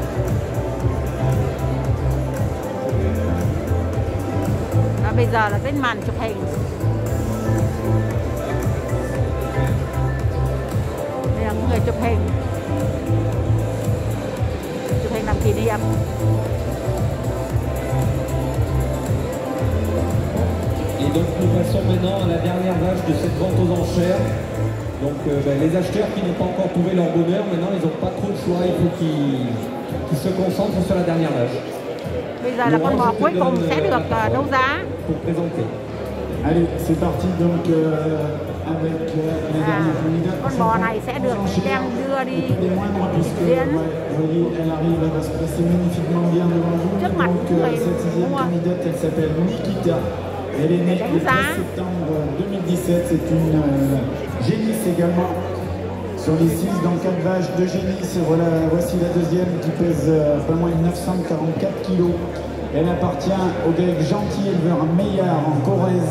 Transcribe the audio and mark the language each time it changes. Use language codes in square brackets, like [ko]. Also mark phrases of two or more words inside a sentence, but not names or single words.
[vi] Và bây giờ là cái màn chụp hình. Đây là người chụp hình làm kỷ niệm. [fr] Et donc nous passons maintenant à la dernière vache de cette vente aux enchères. Donc les acheteurs qui n'ont pas encore trouvé leur bonheur, maintenant ils n'ont pas trop de choix, il faut qu'ils se concentrent sur la dernière vache. [vi] Bây giờ là con bò cuối cùng sẽ được đấu giá. [fr] Pour présenter. Allez, c'est parti donc avec les derniers candidats. [vi] Con bò này sẽ được đem đưa đi diễn [fr] Elle arrive, elle va se placer magnifiquement bien devant vous. [vi] trước mặt [fr] Donc [vi] người [fr] cette sixième [vi] mua. [fr] candidate, elle s'appelle Nikita. Elle est née le 13 septembre 2017. C'est une génisse également. Sur les 6, dans 4 vaches de génisse, voilà, voici la deuxième qui pèse pas moins de 944 kg. Elle appartient au GAEC Gentil, éleveur Meillard en Corrèze.